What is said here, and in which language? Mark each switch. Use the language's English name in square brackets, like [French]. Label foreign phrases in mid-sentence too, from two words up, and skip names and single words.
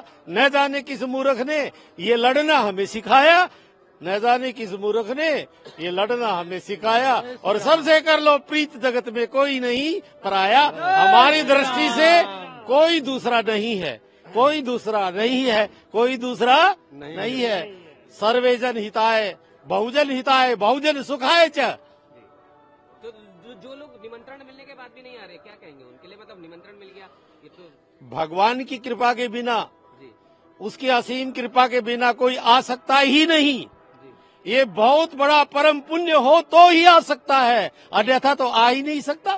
[Hindi] न जाने किस मूर्ख ने ये लड़ना हमें सिखाया, न जाने किस मूर्ख ने ये लड़ना हमें सिखाया। और सबसे कर लो प्रीत, जगत में कोई नहीं पराया। हमारी दृष्टि से कोई दूसरा नहीं है, कोई दूसरा नहीं है, कोई दूसरा नहीं है। [Sanskrit] सर्वे जन हिताय बहुजन हिताय बहुजन सुखाय च। [Hindi] तो जो लोग निमंत्रण मिलने के बाद भी नहीं आ रहे, क्या कहेंगे उनके लिए? मतलब निमंत्रण मिल गया, ये तो भगवान की कृपा के बिना, उसकी असीम कृपा के बिना कोई आ सकता ही नहीं। ये बहुत बड़ा परम पुण्य हो तो ही आ सकता है, अन्यथा तो आ ही नहीं सकता।